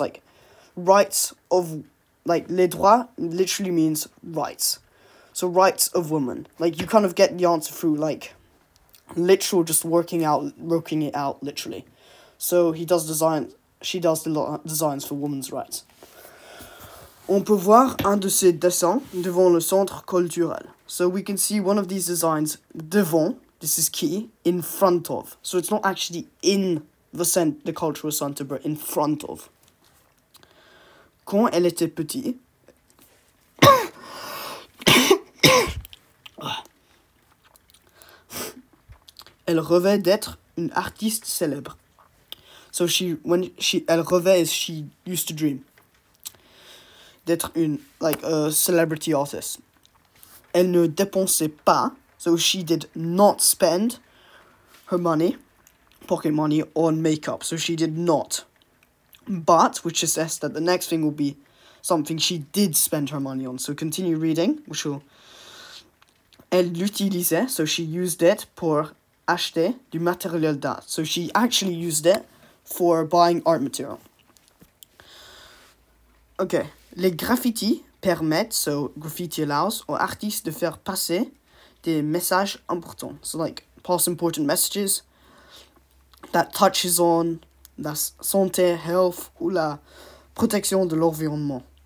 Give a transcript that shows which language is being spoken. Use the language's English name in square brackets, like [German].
[English] Like, rights of, like, [French] les droits [English] literally means rights. So, rights of women. Like, you kind of get the answer through, like, literal just working it out, literally. So, she does the designs for women's rights. [French] On peut voir un de ces dessins devant le centre culturel. [English] So, we can see one of these designs devant. This is key, in front of. So it's not actually in the cultural center, but in front of. [French] Quand elle était petite, elle rêvait d'être une artiste célèbre. [English] So [French] elle rêvait [English] is she used to dream. D'être a celebrity artist. [French] Elle ne dépensait pas. [English] So she did not spend her money, pocket money, on makeup. So she did not. But, which suggests that the next thing will be something she did spend her money on. So continue reading, which will... [French] Elle l'utilisait, [English] so she used it [French] pour acheter du matériel d'art. [English] So she actually used it for buying art material. [French] Okay, les graffitis permettent, [English] so graffiti allows, [French] aux artistes de faire passer des messages importants. [English] So, like, pass important messages that touches on [French] la santé, [English] health, [French] ou la protection de l'environnement.